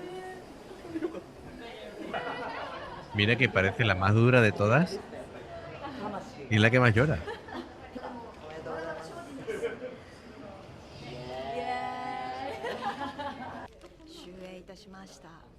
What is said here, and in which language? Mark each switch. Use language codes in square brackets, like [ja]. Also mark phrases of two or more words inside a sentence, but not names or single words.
[es] mira que parece la más dura de todas y la que más llora. [ja] 終演いたしました。